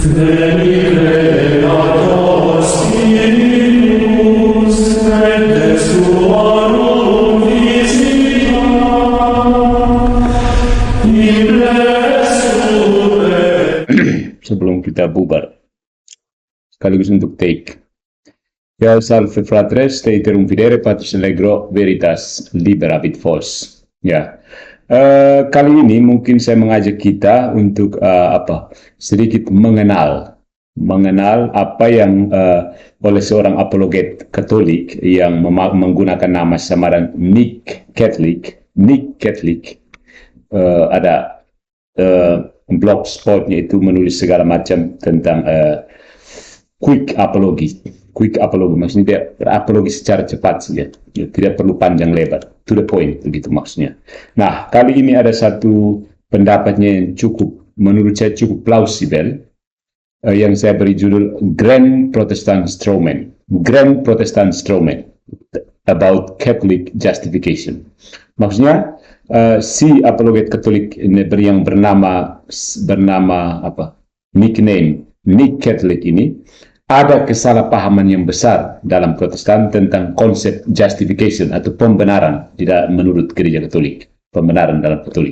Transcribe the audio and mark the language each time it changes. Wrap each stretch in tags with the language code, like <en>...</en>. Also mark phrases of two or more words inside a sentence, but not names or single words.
<id>Sebelum kita bubar, sekaligus untuk take. Ya,</id> <la>salve fratres, te iterum videre patris allegro veritas liberabit vos.</la> <id>Ya, kali ini mungkin saya mengajak kita untuk sedikit mengenal apa yang oleh seorang apologet Katolik yang menggunakan nama samaran Nick Catholic. Ada blogspotnya itu menulis segala macam tentang</id> <en>quick apology,</en> <id>maksudnya dia berapologi secara cepat saja, tidak perlu panjang lebar,</id> <en>to the point,</en> <id>begitu maksudnya. Nah, kali ini ada satu pendapatnya yang menurut saya cukup plausibel, yang saya beri judul Grand Protestant Strawman about Catholic Justification. Maksudnya si apologet Katolik yang bernama nickname Nick Catholic ini ada kesalahpahaman yang besar dalam Protestan tentang konsep justification atau pembenaran tidak menurut gereja Katolik, pembenaran dalam Katolik.</id>